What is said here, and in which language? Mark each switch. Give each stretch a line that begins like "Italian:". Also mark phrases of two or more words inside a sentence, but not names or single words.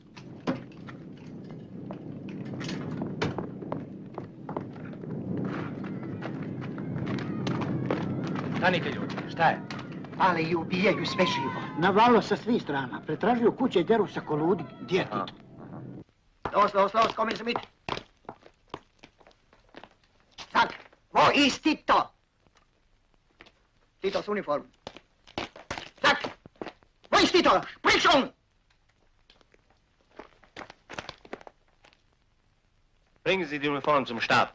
Serbian: Stanite ljudi, šta je? Ali i ubijaju sve živo. Navalilo sa svih strana. Pretražuju kuće i deru sa koludi. Gdje je Tito?
German: Los, kommen Sie mit. Sag, wo ist Tito? Titos Uniform. Sag! Wo ist Tito? Sprich schon! Bringen Sie die Uniform zum Stab.